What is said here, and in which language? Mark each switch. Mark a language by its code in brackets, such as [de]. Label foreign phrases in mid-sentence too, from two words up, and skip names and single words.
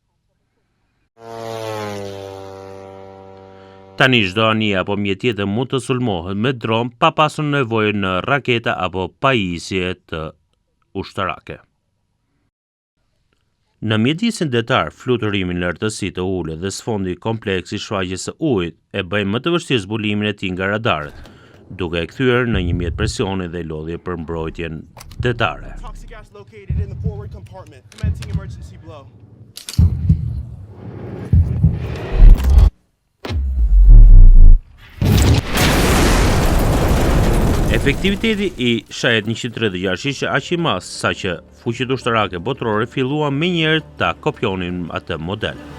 [sq] Tani çdo anije apo mjet tjetër mund të sulmohet me dron pa pasur nevojë në raketa apo pajisje të ushtarake. Në mjedisin detar, fluturimin në lartësi të ulët dhe sfondi kompleks i shfaqjes së ujit e bëjnë më të vështirë zbulimin e tij nga radarët, duke e kthyer në një mjet presioni dhe lodhje për mbrojtjen detare. [en] Toxic gas located in the forward compartment. Commencing emergency blow. [sq] Efektiviteti i Shahed 136 ishte aq i madh saqë fuqitë ushtarake botërore filluan menjëherë ta kopjonin atë model.